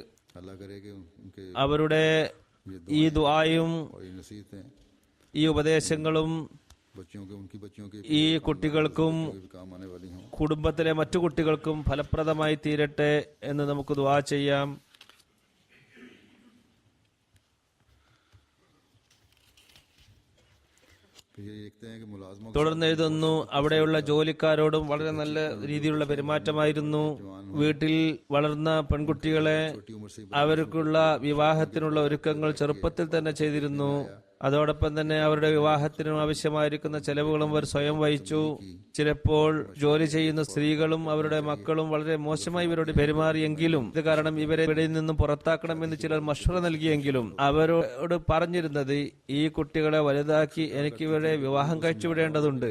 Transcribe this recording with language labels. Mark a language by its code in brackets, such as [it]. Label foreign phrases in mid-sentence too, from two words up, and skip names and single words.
[ml] അവരുടെ ഈ ദുആയും ഈ ഉപദേശങ്ങളും ഈ കുട്ടികൾക്കും കുടുംബത്തിലെ മറ്റു കുട്ടികൾക്കും ഫലപ്രദമായി തീരട്ടെ എന്ന് നമുക്ക് ദുആ ചെയ്യാം. [hi] तो ये देखते हैं कि मुलाजमों के [ml] തുടർന്ന് എഴുതുന്നു, അവിടെയുള്ള ജോലിക്കാരോടും വളരെ നല്ല രീതിയിലുള്ള പെരുമാറ്റമായിരുന്നു. വീട്ടിൽ വളർന്ന പെൺകുട്ടികളെ [hi] छोटी उम्र से ही [ml] അവർക്കുള്ള വിവാഹത്തിനുള്ള ഒരുക്കങ്ങൾ ചെറുപ്പത്തിൽ തന്നെ ചെയ്തിരുന്നു. അതോടൊപ്പം തന്നെ അവരുടെ വിവാഹത്തിനും ആവശ്യമായിരിക്കുന്ന ചെലവുകളും അവർ സ്വയം വഹിച്ചു. ചിലപ്പോൾ ജോലി ചെയ്യുന്ന സ്ത്രീകളും അവരുടെ മക്കളും വളരെ മോശമായി ഇവരോട് പെരുമാറിയെങ്കിലും ഇത് കാരണം ഇവരെ ഇവിടെ നിന്നും പുറത്താക്കണമെന്ന് ചിലർ മഷ്വറ നൽകിയെങ്കിലും അവരോട് പറഞ്ഞിരുന്നത്, ഈ കുട്ടികളെ വലുതാക്കി എനിക്ക് ഇവരെ വിവാഹം കഴിച്ചുവിടേണ്ടതുണ്ട്.